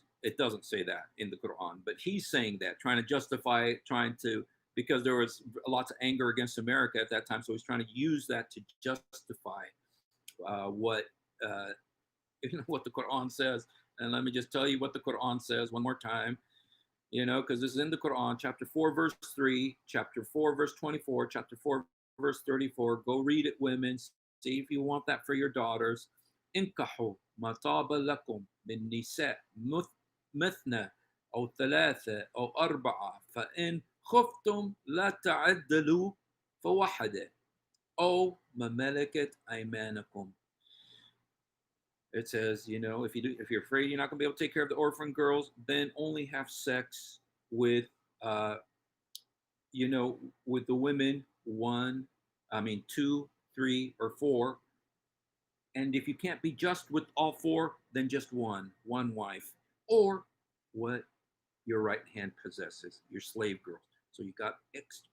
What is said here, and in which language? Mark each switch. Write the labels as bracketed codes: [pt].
[en] It doesn't say that in the Quran. But he's saying that, trying to justify it, because there was lots of anger against America at that time, so he's trying to use that to justify what the Quran says. And let me just tell you what the Quran says one more time, because this is in the Quran, chapter 4, verse 3, chapter 4, verse 24, chapter 4, verse 34. Go read it, women. See if you want that for your daughters. [ar] انكحوا ما طاب لكم من نساء مثنى أو ثلاثة أو أربعة فإن خفتم لا تعدلوا فواحدة أو ما ملكت أيمانكم. [en] It says, if you're afraid you're not going to be able to take care of the orphan girls, then only have sex with, with the women 2, 3, or 4. And if you can't be just with all 4, then just one wife, or what your right hand possesses, your slave girls. So you got X.